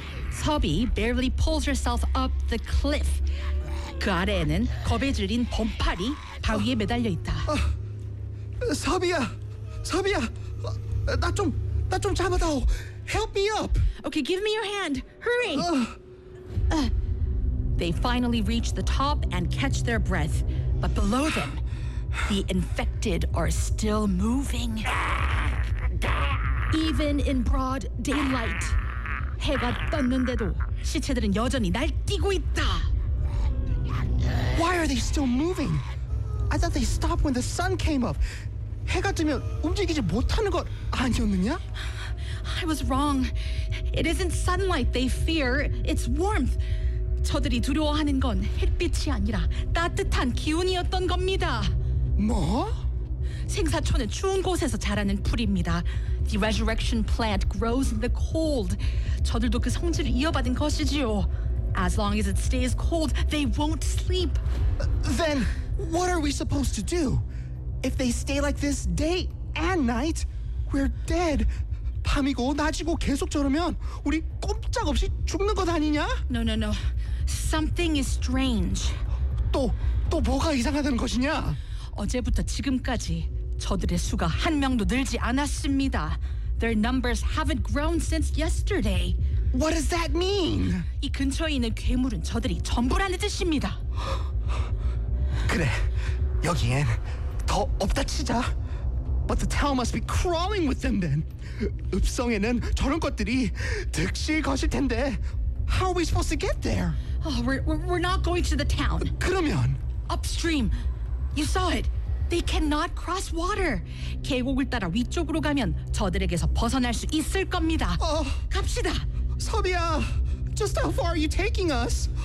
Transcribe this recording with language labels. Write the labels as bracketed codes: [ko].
[en] 서비 barely pulls herself up the cliff. [ko] 그 아래에는 겁에 질린 범팔이 바위에 매달려 있다. 서비야, 서비야, 나 좀 잡아다오. [en] Help me up. Okay, give me your hand. Hurry. They finally reach the top and catch their breath, but below them. The infected are still moving. Even in broad daylight. [ko] 해가 떴는데도 시체들은 여전히 날뛰고 있다. [en] Why are they still moving? I thought they stopped when the sun came up. [ko] 해가 뜨면 움직이지 못하는 것 아니었느냐? [en] I was wrong. It isn't sunlight they fear, it's warmth. [ko] 저들이 두려워하는 건 햇빛이 아니라 따뜻한 기운이었던 겁니다. 뭐? 생사초는 추운 곳에서 자라는 풀입니다. [en] The resurrection plant grows in the cold. [ko] 저들도 그 성질을 이어받은 것이지요. [en] As long as it stays cold, they won't sleep. Then what are we supposed to do? If they stay like this day and night, we're dead. [ko] 밤이고 낮이고 계속 저러면 우리 꼼짝없이 죽는 것 아니냐? [en] No, no, no. Something is strange. [ko] 또 뭐가 이상하다는 것이냐? 어제부터 지금까지 저들의 수가 한 명도 늘지 않았습니다. [en] Their numbers haven't grown since yesterday. What does that mean? [ko] 이 근처에 있는 괴물은 저들이 전부라는 뜻입니다. 그래, 여기엔 더 없다 치자. [en] But the town must be crawling with them then. [ko] 읍성에는 저런 것들이 득실 것일 텐데. [en] How are we supposed to get there? Oh, we're not going to the town. [ko] 그러면? [en] Upstream. You saw it. They cannot cross water. [ko] 계곡을 따라 위쪽으로 가면 저들에게서 벗어날 수 있을 겁니다. 갑시다. [en] 서비야, just how far are you taking us?